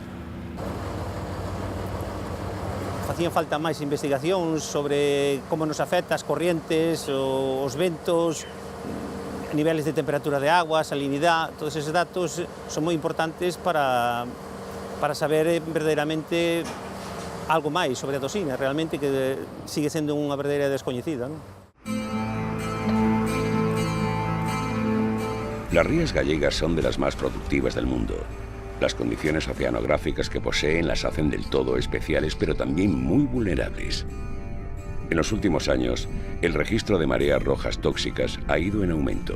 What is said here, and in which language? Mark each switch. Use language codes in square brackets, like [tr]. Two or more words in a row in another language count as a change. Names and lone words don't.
[gl] Facían falta máis investigacións sobre como nos afecta as corrientes, os ventos, niveles de temperatura de agua, salinidade. Todos eses datos son moi importantes para saber verdadeiramente algo máis sobre a toxina, realmente que sigue sendo unha verdadeira descoñecida, ¿no? [es] Las rías gallegas son de las más productivas del mundo. Las condiciones oceanográficas que poseen las hacen del todo especiales, pero también muy vulnerables. En los últimos años, el registro de mareas rojas tóxicas ha ido en aumento.